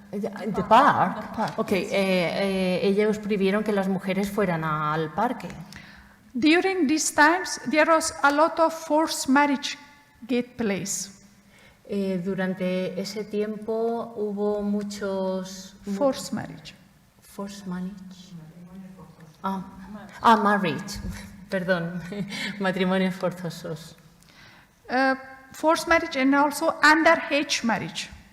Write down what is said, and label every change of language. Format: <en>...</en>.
<en>The park.</en> <es>Okay, ellos prohibieron que las mujeres fueran al parque.</es> <en>During these times, there was a lot of forced marriage get place.</en> <es>Durante ese tiempo hubo muchos</es> <en>Forced marriage. forced marriage. Marriage.</en> <es>Perdón, matrimonios forzosos.</es> <en>Forced marriage and also underage marriage.</en>